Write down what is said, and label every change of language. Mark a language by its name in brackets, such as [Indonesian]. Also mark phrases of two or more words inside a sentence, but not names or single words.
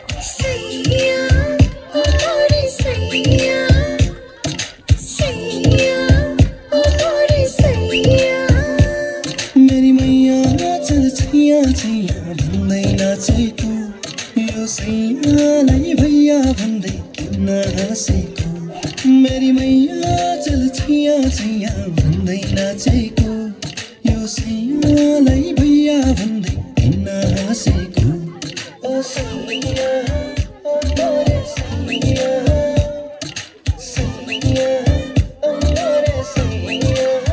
[Hindi] सैया, ओ मोरे सैया, सैया, ओ मोरे सैया। मेरी मैया [Nepali] चल छैया छैया भन्दै नाचेको, यो सैयालाई भैया भन्दै किन हाँसेको? [Hindi] मेरी मैया [Nepali] चल छैया छैया भन्दै नाचेको, यो सैयालाई भैया भन्दै किन हाँसेको? [Hindi] ओ सैया, ओ मोरे सैया, सैया, ओ मोरे सैया।